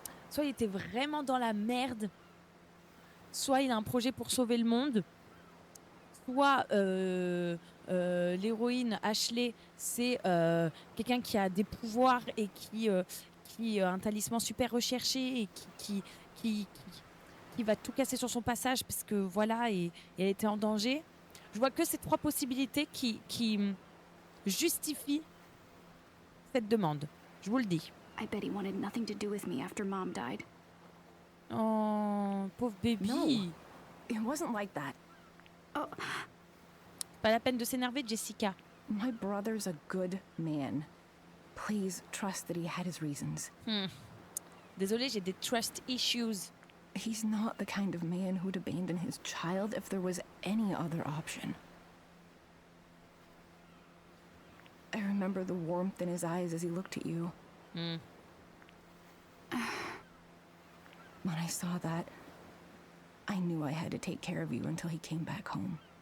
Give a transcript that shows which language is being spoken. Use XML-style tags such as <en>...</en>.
<fr>Soit il était vraiment dans la merde, soit il a un projet pour sauver le monde, soit l'héroïne Ashley, c'est quelqu'un qui a des pouvoirs et qui a un talisman super recherché et qui va tout casser sur son passage parce que voilà, et elle était en danger. Je vois que ces 3 possibilités qui justifient cette demande. Je vous le dis.</fr> <en>I bet he wanted nothing to do with me after Mom died.</en> <fr>Oh, pauvre baby.</fr> <en>No. It wasn't like that.</en> <fr>Pas la peine de s'énerver, Jessica.</fr> <en>My brother's a good man. Please trust that he had his reasons.</en> <fr>Désolée, j'ai des</fr> <en>trust issues. He's not the kind of man who'd abandon his child if there was any other option. I remember the warmth in his eyes as he looked at you. When I saw that, I knew I had to take care of you until he came back home.</en>